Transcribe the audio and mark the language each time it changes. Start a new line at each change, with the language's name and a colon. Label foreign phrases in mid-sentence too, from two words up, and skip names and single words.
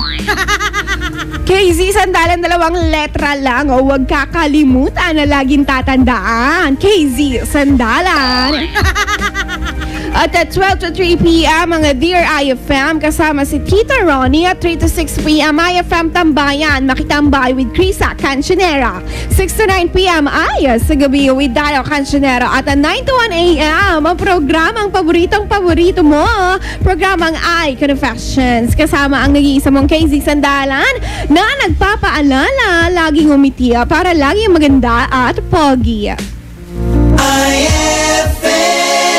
Filipino: KZ Sandalan, 2 letra lang. O huwag kakalimutan na laging tatandaan. KZ Sandalan. At at 12 to 3 p.m. mga Dear IFM kasama si Tita Ronnie. At 3 to 6 p.m. IFM Tambayan, makitambay with Krisa Cancionera. 6 to 9 p.m. ay sa gabi with Dayo Cancionera. At 9 to 1 a.m. ang programang paborito mo, programang iConfessions, kasama ang nag-iisa mong KZ Sandalan na nagpapaalala, laging umiti para laging maganda at pogi. IFM.